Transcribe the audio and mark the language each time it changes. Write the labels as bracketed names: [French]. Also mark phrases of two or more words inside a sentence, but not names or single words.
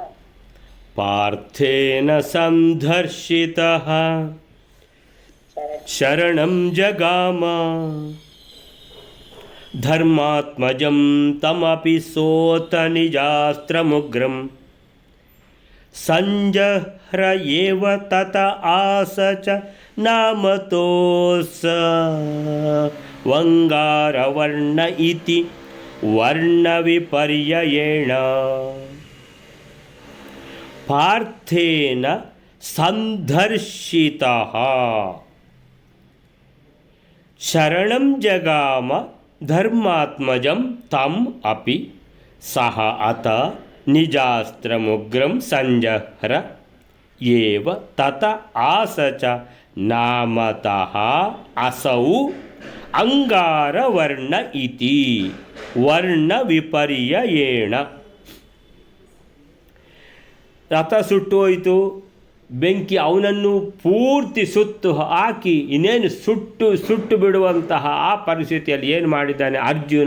[Sanskrit] ಪಾರ್ಥೇನ ಸಂದರ್ಶಿತಃ ಶರಣಂ ಜಗಾಮ ಧರ್ಮಾತ್ಮಜಂ ತಮಪಿ ಸೋತ ನಿಜಾಸ್ತ್ರಮುಗ್ರಂ ಸಂಜಹ್ರ ಏವ ತತ ಆಸ ಚ ನಾಮತೋಸ ವಂಗಾರವರ್ಣ ಇತಿ ವರ್ಣವಿಪರ್ಯಯೇಣ. ಪಾರ್ಥೇನ ಸಂದರ್ಶಿತಃ ಶರಣಂ ಜಗಾಮ ಧರ್ಮಾತ್ಮಜಂ ತಂ ಅಪಿ ಸಹ ಅತ ನಿಜಾಸ್ತ್ರಮುಗ್ರಂ ಸಂಜಹ್ರ ಏವ ತತ ಆಸ ಚ ನಾಮತಃ ಅಸೌ ಅಂಗಾರವರ್ಣ ಇತಿ ವರ್ಣ ವಿಪರ್ಯಯೇಣ. [Kannada] ರಥ ಸುಟ್ಟು ಹೋಯಿತು, ಬೆಂಕಿ ಅವನನ್ನು ಪೂರ್ತಿ ಸುತ್ತು ಹಾಕಿ ಇನ್ನೇನು ಸುಟ್ಟು ಬಿಡುವಂತಹ ಆ ಪರಿಸ್ಥಿತಿಯಲ್ಲಿ ಏನು ಮಾಡಿದ್ದಾನೆ ಅರ್ಜುನ?